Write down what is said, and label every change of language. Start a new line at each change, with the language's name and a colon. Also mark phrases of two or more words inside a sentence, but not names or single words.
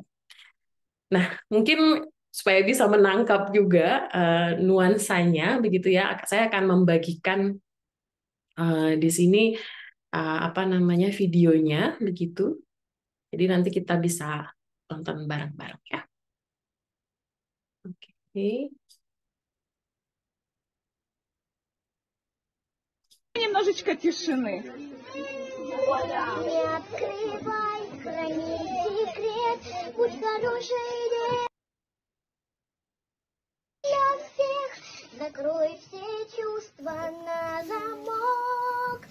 Indonesian: Nah, mungkin supaya bisa menangkap juga nuansanya begitu ya, saya akan membagikan di sini videonya begitu. Jadi nanti kita bisa tonton bareng-bareng ya. Oke.
Russian: Немножечко тишины. Не открывай, храни секрет, будь хорошей для всех, закрой все чувства на замок.